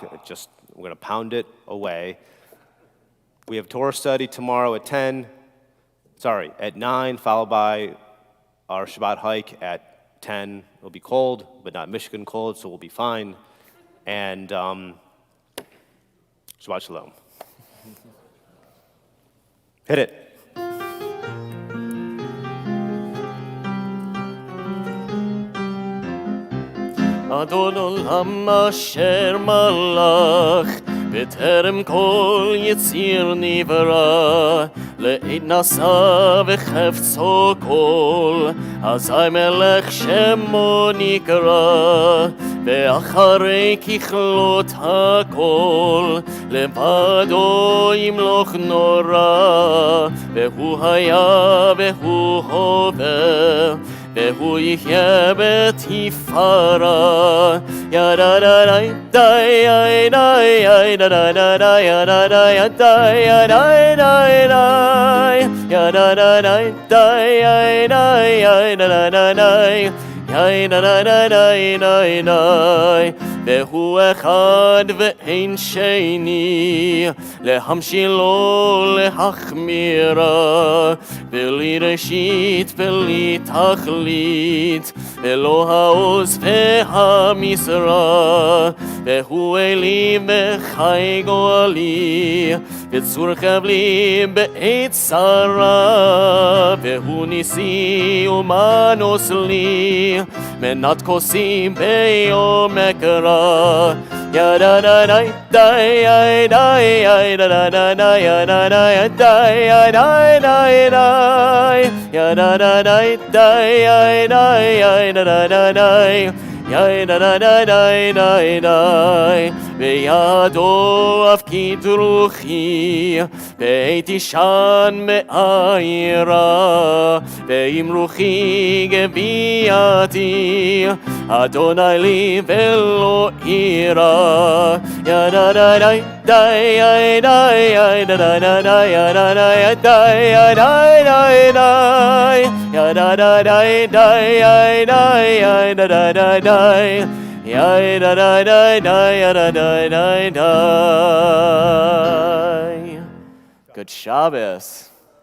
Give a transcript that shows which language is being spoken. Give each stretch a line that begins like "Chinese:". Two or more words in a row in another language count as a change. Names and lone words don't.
English: We're going to pound it away. We have Torah study tomorrow at 9, followed by our Shabbat hike at 10. It'll be cold, but not Michigan cold, so we'll be fine.
Hebrew: And שבת שלום.
English: Hit it.
Hebrew: אדון עולם אשר מלך בטרם כל יציר נברא, לעד נשא וחפצו כל, אזי מלך שמו נקרא, ואחרי ככלות הכל, לבדו ימלוך נורא, והוא היה והוא הווה, והוא יחיה בתפארה. ידדאי די די די ידדאי ידדאי די ידדאי די ידדאי די די ידדאי די והוא אחד ואין שני, להמשילו להחמירה, בלי ראשית בלי תכלית, ולא העוז והמשרה, והוא אלי וחי גואלי, וצור חבלי בעת צרה, והוא ניסי ומנוס לי, מנת כוסי ביום הקרא. ידדאי די די ידדאי ידדאי די די ידדאי די ידדאי ידדאי בידו הפקיד רוחי, בעת ישן מאיירה, ועם רוחי גבייתי, אדוני לי ולא אירא. ידדאי די די ידדאי ידדאי די ידדאי די ידדאי
English: Good Shabbos.